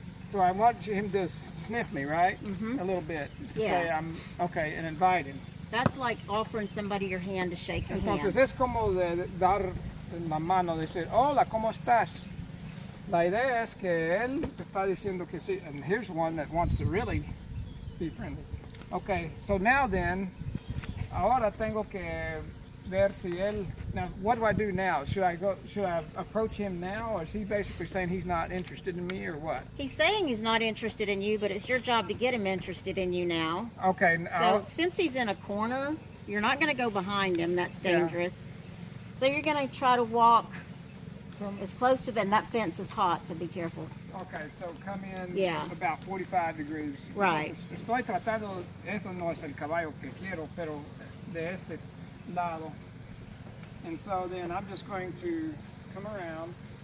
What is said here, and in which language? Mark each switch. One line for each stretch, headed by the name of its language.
English: So I want him to sniff me, right? Mm-hmm. A little bit. To say I'm okay and invite him. That's like offering somebody your hand to shake your
Spanish: Entonces
English: hand.
Spanish: Es como de dar la mano, decir, hola, ¿cómo estás? La idea es que él te está diciendo que sí,
English: and here's one that wants to really be friendly. Okay, so now then,
Spanish: ahora tengo que ver si él,
English: now what do I do now? Should I approach him now, or is he basically saying he's not interested in me, or what? He's saying he's not interested in you, but it's your job to get him interested in you now. Okay. So since he's in a corner, you're not going to go behind him, that's dangerous. So you're going to try to walk as close to them. That fence is hot, so be careful. Okay, so come in about 45 degrees. Right.
Spanish: Estoy tratando, esto no es el caballo que quiero, pero de este lado.
English: And so then I'm just going to come around.